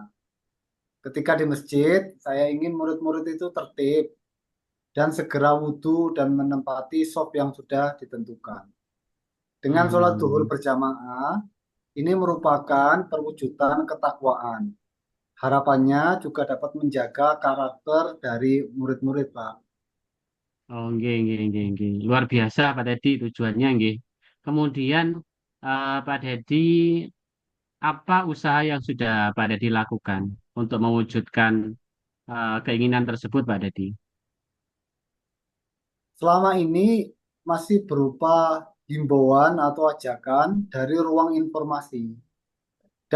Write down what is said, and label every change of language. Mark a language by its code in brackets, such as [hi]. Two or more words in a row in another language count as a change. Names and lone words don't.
[id] Ketika di masjid, saya ingin murid-murid itu tertib dan segera wudhu dan menempati shaf yang sudah ditentukan. Dengan sholat duhur Hmm. berjamaah, ini merupakan perwujudan ketakwaan. Harapannya juga dapat menjaga karakter dari murid-murid, Pak. [jv] Oh, nggih, nggih, nggih, nggih. [id] Luar biasa Pak Dedi tujuannya nggih. Kemudian Pak Dedi, apa usaha yang sudah Pak Dedi lakukan untuk mewujudkan keinginan tersebut Pak Dedi? Selama ini masih berupa himbauan atau ajakan dari ruang informasi dan